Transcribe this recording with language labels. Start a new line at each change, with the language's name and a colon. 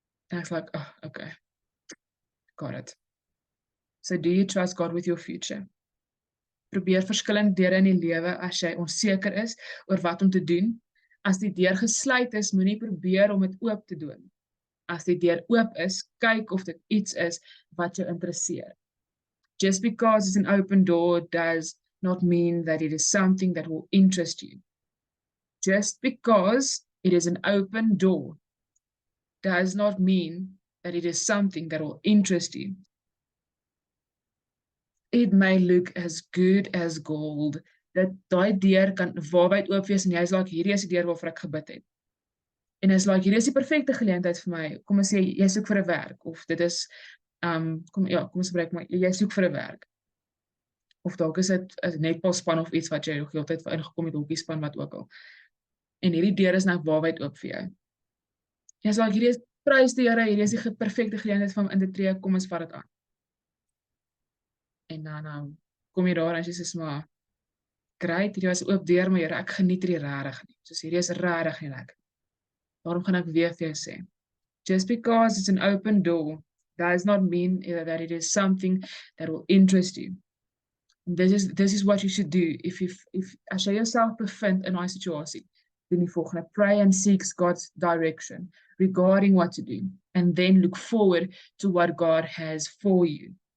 Afrikaans: En ek's
English: like, oh, okay, got it. So do you trust God with your future?
Afrikaans: Probeer verskillende deure in die lewe as jy onseker is oor wat om te doen. As die deur gesluit is, moenie probeer om dit oop te doen. As die deur oop is, kyk of dit iets is wat jou interesseer.
English: Just because it's an open door does not mean that it is something that will interest you. Just because it is an open door does not mean that it is something that will interest you. It may look as good as gold.
Afrikaans: Dat daai deur kan waarwyd oop wees en jy is like, hierdie is die deur waarvoor ek gebid het. En is like, hierdie is die perfekte geleentheid vir my. Kom ons sê, jy soek vir 'n werk, of dit is, kom ons gebruik maar, jy soek vir 'n werk. Of dalk is dit 'n netbalspan of iets wat jy nog heeltyd vir ingekom het, hokkiespan, wat ook al. En hierdie deur is nou waarwyd oop vir jou. Jy is like, hierdie is, prys die Here, hierdie is die perfekte geleentheid van in te tree, kom ons vat dit aan. En dan kom jy daar en jy sê, maar great, hierdie was oop deur, maar Here, ek geniet hierdie regtig nie. Soos hierdie is regtig nie lekker. Daarom gaan ek weer vir jou sê,
English: just because it's an open door does not mean that it is something that will interest you. And this is what you should do if
Afrikaans: as jy jouself bevind in daai situasie, doen die volgende,
English: pray and seek God's direction regarding what to do, and then look forward to what God has for you.